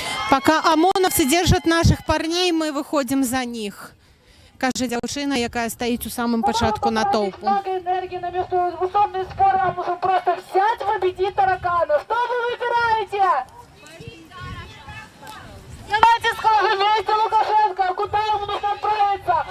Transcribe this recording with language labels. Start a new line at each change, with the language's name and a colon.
Russian: Пока ОМОНовцы держат наших парней, мы выходим за них.
Belarusian: Кажа дзяўчына, якая стаіць у самым пачатку натоўпу.
Russian: Много энергии на междуусобные споры, а можем просто взять, победить таракана. Что вы выбираете? Давайте скажем вместе Лукашенко, куда ему нужно отправиться?